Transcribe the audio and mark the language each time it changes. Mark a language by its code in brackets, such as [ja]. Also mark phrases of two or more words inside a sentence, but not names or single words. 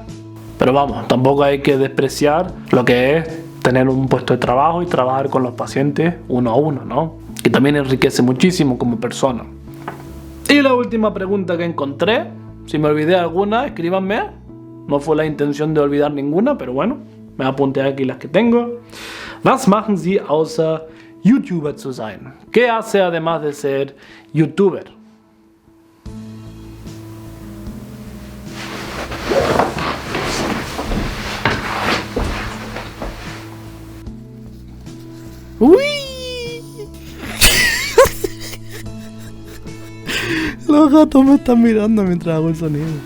[es] Pero vamos, tampoco hay que despreciar lo que es tener un puesto de trabajo y trabajar con los pacientes uno a uno, ¿no? Que también enriquece muchísimo como persona. Y la última pregunta que encontré, si me olvidé alguna, escríbanme. No fue la intención de olvidar ninguna, pero bueno, me apunté aquí las que tengo. [de] Was machen Sie außer YouTuber zu sein? [es] ¿Qué hace además de ser YouTuber? ¡Uy! Los gatos me están mirando mientras hago el sonido.